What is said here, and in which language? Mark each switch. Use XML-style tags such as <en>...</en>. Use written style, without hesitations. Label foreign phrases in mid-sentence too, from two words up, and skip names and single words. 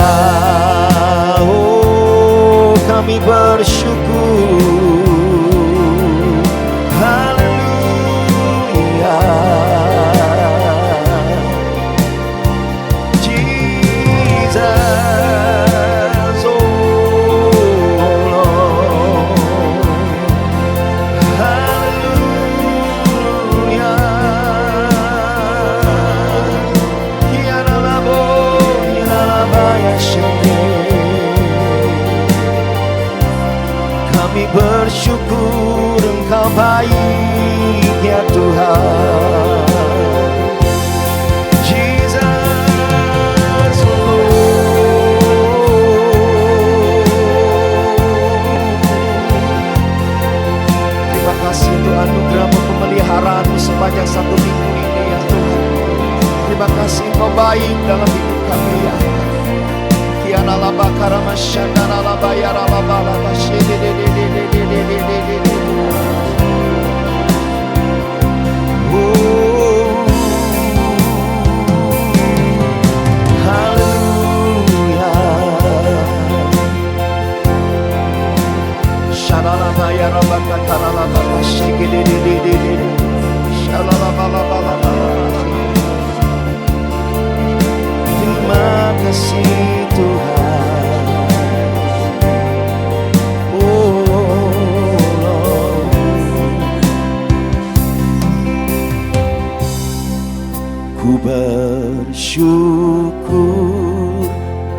<id>Oh, kami bersyukur. Haleluya.</id> <en>Jesus, oh Lord.</en> <id>Haleluya. Kami bersyukur Engkau baik ya Tuhan. Jesus, terima kasih untuk anugerah-Mu, pemeliharaan-Mu sepanjang satu minggu ini ya Tuhan. Terima kasih Engkau baik dalam hidup kami ya. Kiana laba karama syandana laba yara laba laba shede de de de de de de de de de. Haleluya. Shalala laba yara laba karala laba shede de de de de de. Shalala laba laba laba. Terima kasih Tuhan.</id> <en>Oh Lord.</en> <id>Ku bersyukur Bapa.</id>